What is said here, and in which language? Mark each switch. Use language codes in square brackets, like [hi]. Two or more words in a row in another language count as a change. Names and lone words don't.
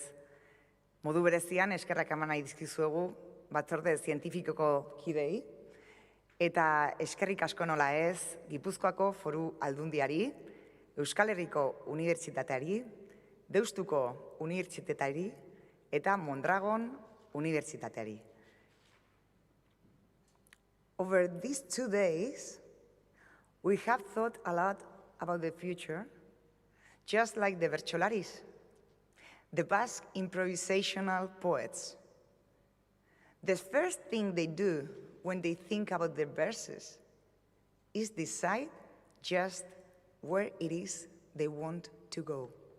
[eu] Modu berezian eskerrak eman nahi dizkizuegu batzorde zientifikoko kidei, eta eskerrik asko nola ez Gipuzkoako Foru Aldundiari, Euskal Herriko Unibertsitateari, Deustuko Unibertsitateari eta Mondragon Unibertsitateari. [en] Over these 2 days, we have thought a lot about the future, just like the Bertsolaris, the Basque improvisational poets. The first thing they do when they think about their verses is decide just where it is they want to go.